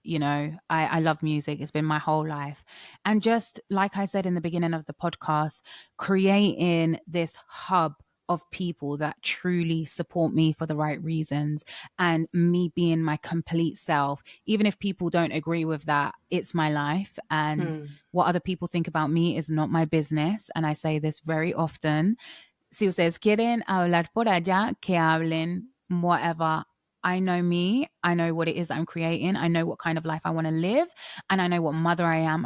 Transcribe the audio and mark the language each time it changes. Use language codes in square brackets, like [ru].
[en] You know, I love music. It's been my whole life. And just like I said in the beginning of the podcast, creating this hub of people that truly support me for the right reasons and me being my complete self. Even if people don't agree with that, it's my life. And what other people think about me is not my business. And I say this very often. [es] Si ustedes quieren hablar por allá, que hablen, whatever. [en] I know me. I know what it is that I'm creating. I know what kind of life I want to live. And I know what mother I am.